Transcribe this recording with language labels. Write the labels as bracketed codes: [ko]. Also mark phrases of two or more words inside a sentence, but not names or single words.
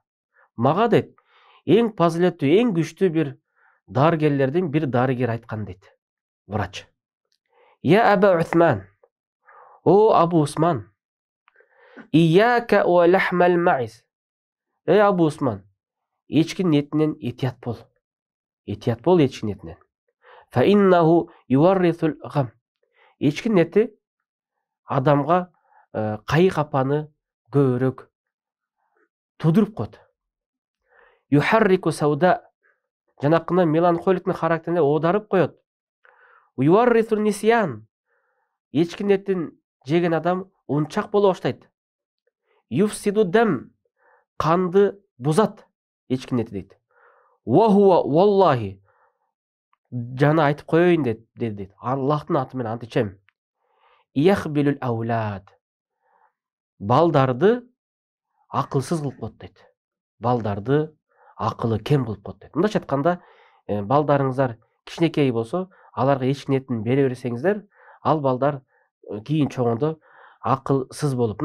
[ky] Мага дейт, эң пазилеттүү, эң күчтүү бир дарыгерлердин бир дарыгер айткан дейт. [ar] Врач. يا أبا عثمان. О Абу Усман. إياك ولحم الماعز. [ky] Эй Абу Усман, эчкинин этинен этият бол. Этият бол эчкинин этинен. [ar] فإنه يورث الغم. [ky] Эчкинин эти адамга кайы капаны көбүрөөк тудуруп коет. [ar] يحرك السوداء, [ky] жанакына меланхоликтин характерине оодарып коет. [ar] يورث النسيان. [ky] Эчкинин этин жеген адам унчак боло баштайт. [ar] يفسد الدم, [ky] канды бузат эчкинин эти дейт. [ar] وهو والله, [ky] жана айтып коеюн дейт. Аллахтын аты менен ант ичем. [ar] يخبل الأولاد. [ky] Балдарды акылсыз кылып коет дейт. Балдарды акылы кем кылып коет дейт. Мындайча айтканда, балдарыңыздар кичинекей болсо, аларга эчкинин этин бере берсеңиздер, ал балдар кийин чоңондо акылсыз болуп.